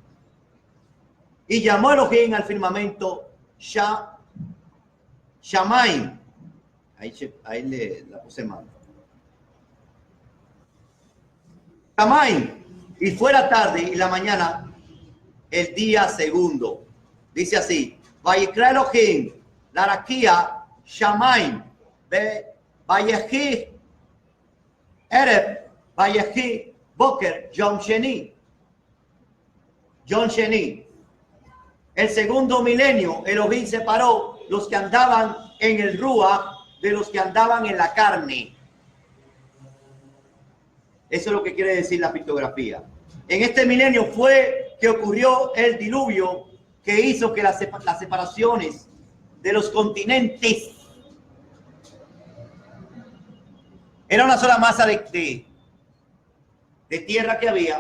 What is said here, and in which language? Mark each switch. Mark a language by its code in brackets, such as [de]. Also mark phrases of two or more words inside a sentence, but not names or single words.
[es] Y llamó Elohim al firmamento Shamaim. Ahí le la puse mal. Shamaim. Y fue la tarde y la mañana el día segundo. Dice así: [he] ויקרא אלהים, לרקיע, שמים, ויהי, ערב, ויהי, בקר, יום שני. יום שני. [es] El segundo milenio, Elohim separó los que andaban en el Ruach de los que andaban en la carne. Eso es lo que quiere decir la pictografía. En este milenio fue que ocurrió el diluvio que hizo que las separaciones de los continentes era una sola masa de tierra que había.